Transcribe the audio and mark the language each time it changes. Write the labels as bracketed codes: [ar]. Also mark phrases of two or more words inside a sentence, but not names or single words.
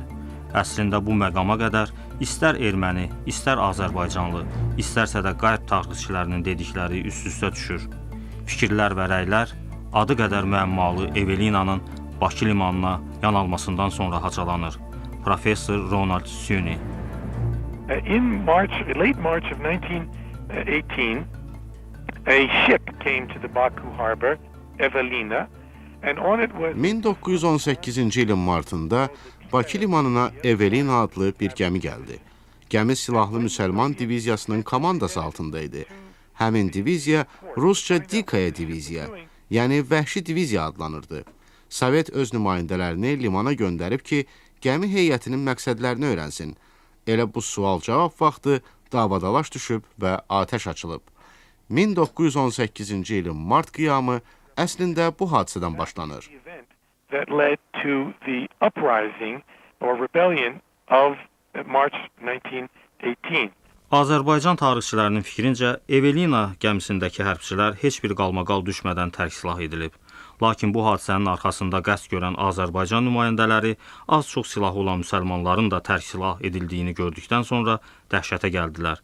[az] Əslində bu məqama qədər istər erməni, istər Azərbaycanlı, istərsə də qayıb tarixçilərinin dedikləri üst-üstə düşür. Fikirlər və rəylər adı qədər müəmmalı Evelinanın Bakı limanına yan almasından sonra haçalanır. Professor Ronald Süni. [en] In late March of 1918, a ship came to the Baku harbor, Evelina, and on it was [az] 1918-ci ilin martında Bakı limanına Evelina adlı bir gəmi gəldi. Gəmi silahlı müsəlman diviziyasının komandası altında idi. Həmin diviziya Rusca Dikaya diviziya, yəni vəhşi diviziya adlanırdı. Sovet öz nümayəndələrini limana göndərib ki, gəmi heyətinin məqsədlərini öyrənsin. Elə bu sual-cavab vaxtı davadalaş düşüb və atəş açılıb. 1918-ci ilin mart qiyamı əslində bu hadisədən başlanır. [en] That led to the uprising or rebellion of March 1918. [az] Azərbaycan tarixçilərinin fikrincə, Evelina gəmisindəki hərbçilər heç bir qalmaqal düşmədən tərk silah edilib. Lakin bu hadisənin arxasında qəsd görən Azərbaycan nümayəndələri az-çox silahı olan müsəlmanların da tərk silah edildiyini gördükdən sonra dəhşətə gəldilər.